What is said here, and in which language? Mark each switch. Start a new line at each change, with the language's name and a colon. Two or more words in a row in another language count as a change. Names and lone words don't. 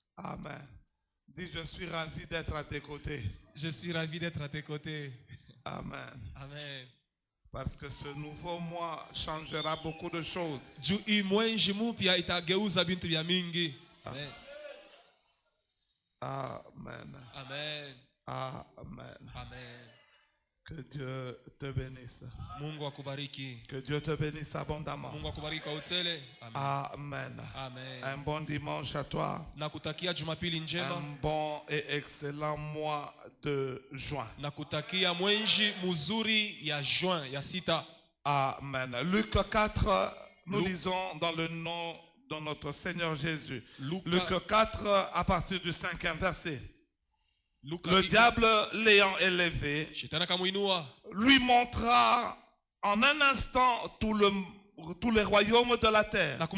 French: Amen. Dis, je suis ravi d'être à tes côtés. Je suis ravi d'être à tes côtés. Amen. Amen. Parce que ce nouveau mois changera beaucoup de choses.
Swahili: Juu hii mwezi mpya itageuza vitu vya mingi.
French: Amen. Amen. Amen. Amen. Amen. Que Dieu te bénisse.
Swahili: Mungu akubariki.
French: Que Dieu te bénisse abondamment.
Swahili: Mungu akubariki kwa utele.
French: Amen. Amen. Amen. Un bon dimanche à toi.
Swahili: Nakutakia Jumapili njema.
French: Un bon et excellent mois de juin.
Swahili: Nakutakia mwezi mzuri ya juin ya sita.
French: Amen. Luc 4, nous lisons dans le nom de notre Seigneur Jésus. Luc 4 à partir du 5e verset. Le diable l'ayant élevé, lui montra en un instant tous les royaumes de la terre.